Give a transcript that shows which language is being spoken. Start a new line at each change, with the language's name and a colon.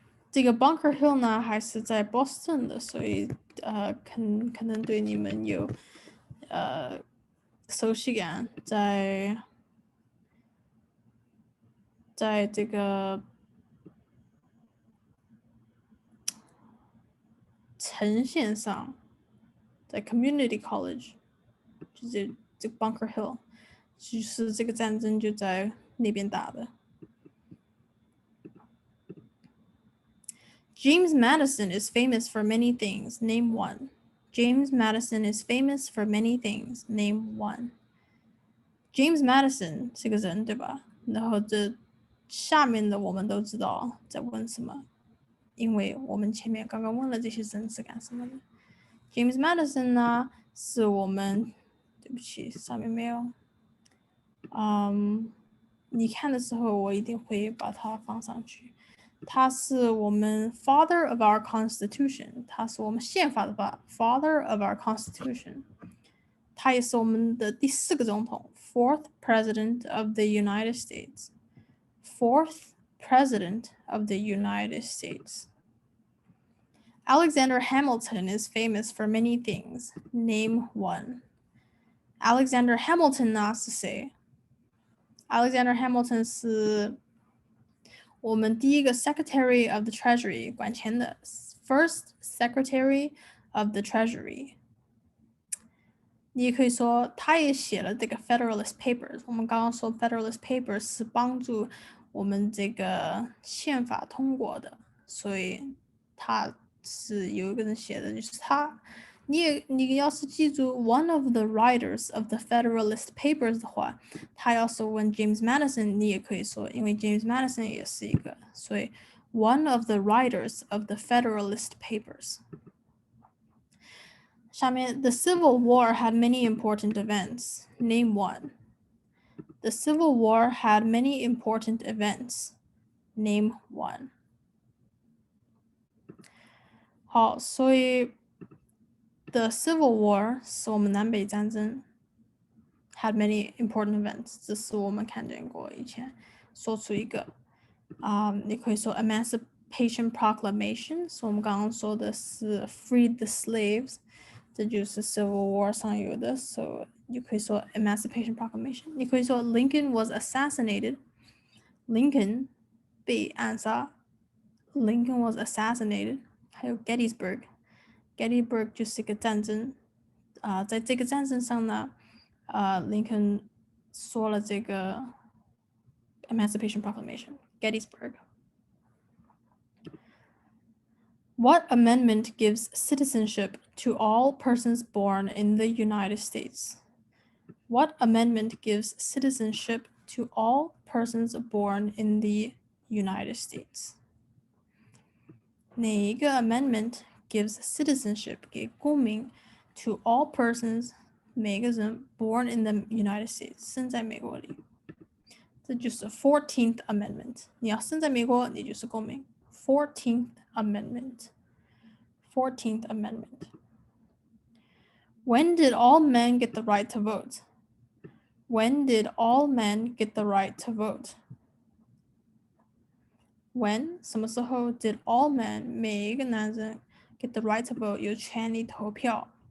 Chinese: 这个 Bunker Hill 呢还是在 Boston 的，所以可能对你们有熟悉感，在这个呈现上，在 Community College 就是这个 Bunker Hill， 就是这个战争就在那边打的。
English: James Madison is famous for many things. Name one. James Madison is famous for many things. Name one.
Chinese: James Madison 是个人，对吧？然后这下面的我们都知道在问什么，因为我们前面刚刚问了这些人是干什么的。 James Madison 呢，是我们，对不起，上面没有。你看的时候我一定会把它放上去。他是我们
English: Father of our Constitution，
Chinese: 他是我们宪法的爸 Father of our Constitution。他也是我们的第4个总统
English: Fourth President of the United States。 Fourth President of the United States。 Alexander Hamilton is famous for many things. Name one.
Chinese: Alexander Hamilton 呢是谁？ Alexander Hamilton 是我们第一个 Secretary of the Treasury 管钱的
English: First Secretary of the Treasury。
Chinese: 你也可以说他也写了这个 Federalist Papers。我们刚刚说 Federalist Papers 是帮助我们这个宪法通过的，所以他是有一个人写的，就是他。你要是记住
English: one of the writers of the Federalist Papers
Chinese: 的话，他要是问 James Madison， 你也可以说，因为 James Madison 也是一个，所以 one of the writers of the Federalist Papers。
English: 下面 The Civil War had many important events. Name one. The Civil War had many important events. Name one.
Chinese: 好，所以The Civil War 是我们南北战争
English: had many important events，
Chinese: 这是我们看见过以前。说出一个你可以说 Emancipation Proclamation， 是我们刚刚说的是
English: Freed the Slaves，
Chinese: 这就是 Civil War 上有的， so 你可以说 Emancipation Proclamation。你可以说
English: Lincoln was assassinated， Lincoln
Chinese: 被暗杀
English: Lincoln was assassinated。
Chinese: 还有 Gettysburg就是一个战争在这个战争上呢Lincoln 说了这个 Emancipation Proclamation。
English: Gettysburg。 What amendment gives citizenship to all persons born in the United States? What amendment gives citizenship to all persons born in the United States?
Chinese: 哪一个
English: amendment gives citizenship
Chinese: 给公民
English: to all persons
Chinese: 每个人
English: born in the United States
Chinese: 生在美国里？这就是 14th Amendment。 你要生在美国，你就是公民。14th Amendment。
English: 14th Amendment. When did all men get the right to vote? When did all men get the right to vote? When
Chinese: 什么时候
English: did all men
Chinese: 每一个男人
English: get the right to vote
Chinese: 有权利投票？